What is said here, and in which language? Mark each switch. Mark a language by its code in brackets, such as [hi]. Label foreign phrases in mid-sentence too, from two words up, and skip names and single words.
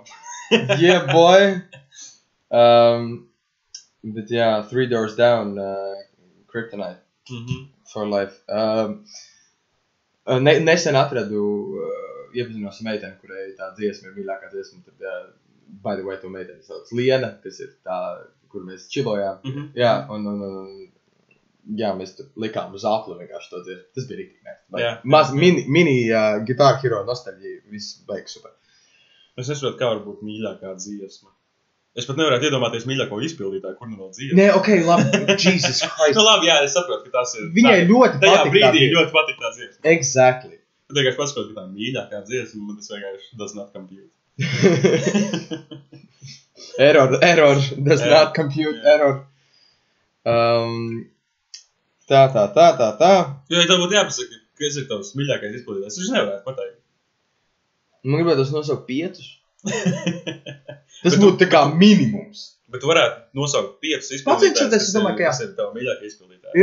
[en] Yeah, boy. [lv] Bet jā, 3 Doors Down, Kryptonite [en] for life. [lv] Nesen atradu, iepazinos meiteni, kurai tā dziesma ir mīļākā dziesma. Tad, [en] by the way, [lv] to meiteni sauc Liena, kas ir tā, kur mēs čilojām. Jā, jā, mēs tur likām uz apli vienkārši to dziesmu. Tas bija rīktīgi nē. Maz mini Guitar Hero nostalģija, viss beigas super. Es nesaprotu, kā var būt mīļākā dziesma. Es pat nevarētu iedomāties mīļāko izpildītāju, kur nu vēl dziesma. Nē, ok, labi, [en] Jesus Christ. [lv] Labi, jā, es saprotu, ka tas ir... Viņai ļoti tajā brīdī ļoti patīk tā dziesma. [en] Exactly. [lv] Bet vienkārši paskot, ka tā mīļākā dziesma, man tas vienkārši [en] does not compute. Error, does not compute, error. [lv] Tā. Jo, ja tev būtu jāpasaka, kas ir tavs mīļākais izpildītājs, viņš nevarētu pateikt. Man gribētu nosaukt 5. Tas būtu tā kā minimums. Bet tu varētu nosaukt 5 izpildītājs, kas ir tavu mīļākie izpildītāji.